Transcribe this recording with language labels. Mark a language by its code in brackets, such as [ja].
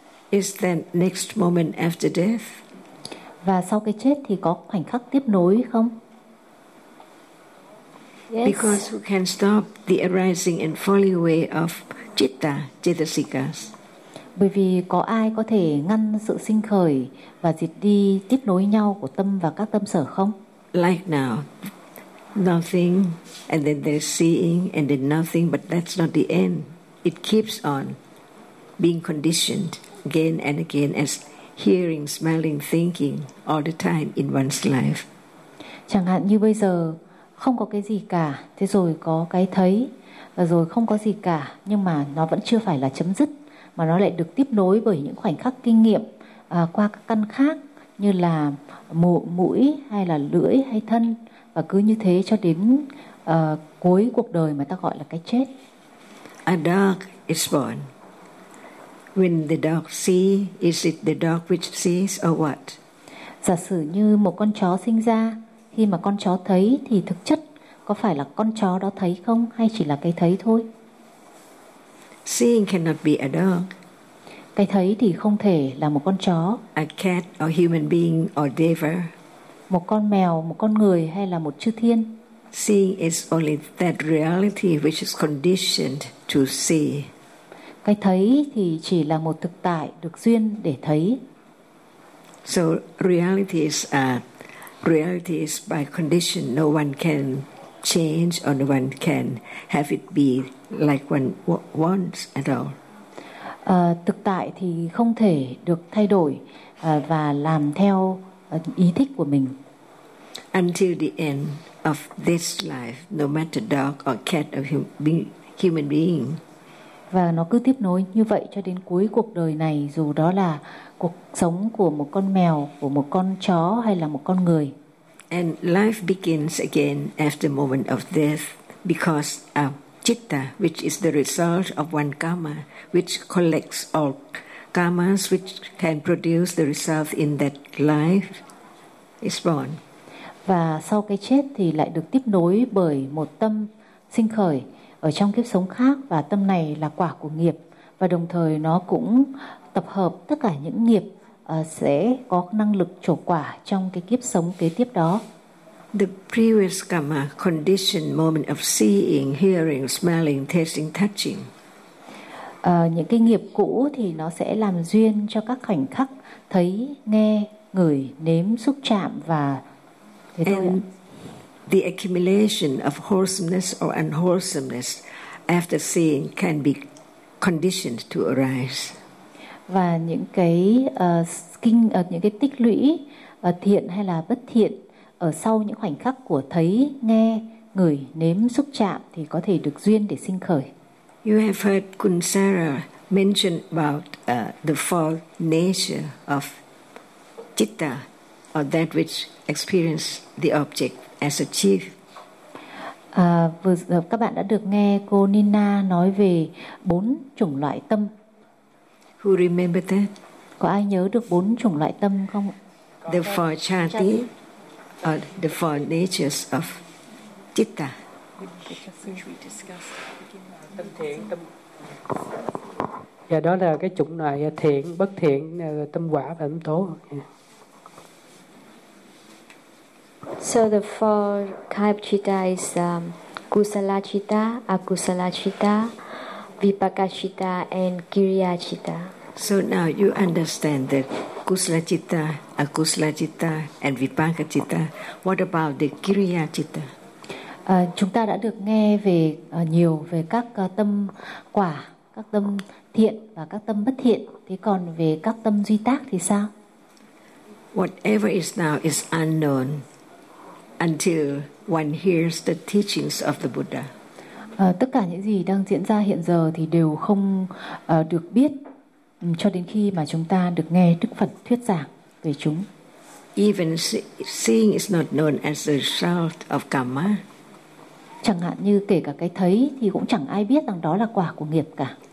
[en] Is the next moment after death? [vi] Và sau cái chết thì có khoảnh khắc tiếp nối không? [en] Yes. Because who can stop the arising and falling away of citta, cetasikas? [vi] Bởi vì có ai có thể ngăn sự sinh khởi và diệt đi tiếp nối nhau của tâm và các tâm sở không? [en] Like now, nothing, and then there's seeing, and then nothing, but that's not the end. It keeps on being conditioned again and again as hearing, smelling, thinking all the time in one's life. [vi] Chẳng hạn như bây giờ, không có cái gì cả, thế rồi có cái thấy, rồi không có gì cả, nhưng mà nó vẫn chưa phải là chấm dứt, mà nó lại được tiếp nối bởi những khoảnh khắc kinh nghiệm qua các căn khác như là mũi hay là lưỡi hay thân, và cứ như thế cho đến cuối cuộc đời mà ta gọi là cái chết. [en] A dog is born. When the dog sees, is it the dog which sees or what? [vi] Giả sử như một con chó sinh ra, khi mà con chó thấy thì thực chất có phải là con chó đó thấy không hay chỉ là cái thấy thôi? [en] Seeing cannot be a dog. [vi] Cái thấy thì không thể là một con chó. [en] A cat or human being or deva. [vi] Một con mèo, một con người hay là một chư thiên. [en] Seeing is only that reality which is conditioned to see. [vi] Cái thấy thì chỉ là một thực tại được duyên để thấy. [en] So reality is a reality is by condition. No one can change or no one can have it be like one wants at all. [vi] Thực tại thì không thể được thay đổi và làm theo ý thích của mình. [en] Until the end of this life, no matter dog or cat or human being. [vi] Và nó cứ tiếp nối như vậy cho đến cuối cuộc đời này, dù đó là cuộc sống của một con mèo, của một con chó hay là một con người. [en] And life begins again after the moment of death because a citta, which is the result of one karma, which collects all karmas which can produce the result in that life, is born. [vi] Và sau cái chết thì lại được tiếp nối bởi một tâm sinh khởi ở trong kiếp sống khác, và tâm này là quả của nghiệp, và đồng thời nó cũng tập hợp tất cả những nghiệp sẽ có năng lực trổ quả trong cái kiếp sống kế tiếp đó. [en] The previous karma conditioned moment of seeing, hearing, smelling, tasting, touching. [vi] Những cái nghiệp cũ thì nó sẽ làm duyên cho các khoảnh khắc thấy, nghe, ngửi, nếm, xúc chạm và thế thôi. [en] And the accumulation of wholesomeness or unwholesomeness after seeing can be conditions to arise. [vi] Và những cái kinh những cái tích lũy thiện hay là bất thiện ở sau những khoảnh khắc của thấy, nghe, ngửi, nếm, xúc chạm thì có thể được duyên để sinh khởi. [en] You have heard Kunsara mention about the four nature of citta, or that which experience the object as a chief. [vi] Vừa các bạn đã được nghe cô Nina nói về bốn chủng loại tâm. [en] Who remember that? [vi] Có ai nhớ được bốn chủng loại tâm không? [en] The four chati, or the four natures of citta. [vi] Dạ, đó là cái chủng loại thiện, bất thiện, tâm quả và tâm tố. [en] So the four kind of citta is kusala citta, akusala citta, vipaka citta, and kriya citta. So now you understand that kusala citta, akusala citta, and vipaka citta. What about the kriya citta? [vi] Chúng ta đã được nghe về nhiều về các tâm quả, các tâm thiện và các tâm bất thiện. Thế còn về các tâm duy tác thì sao? [en] Whatever is now is unknown until one hears the teachings of the Buddha. [vi] Tất cả những gì đang diễn ra hiện giờ thì đều không được biết cho đến khi mà chúng ta được nghe Đức Phật thuyết giảng về chúng. [en] Even seeing is not known as the result of karma. [vi] Chẳng hạn như kể cả cái thấy thì cũng chẳng ai biết rằng đó là quả của nghiệp cả.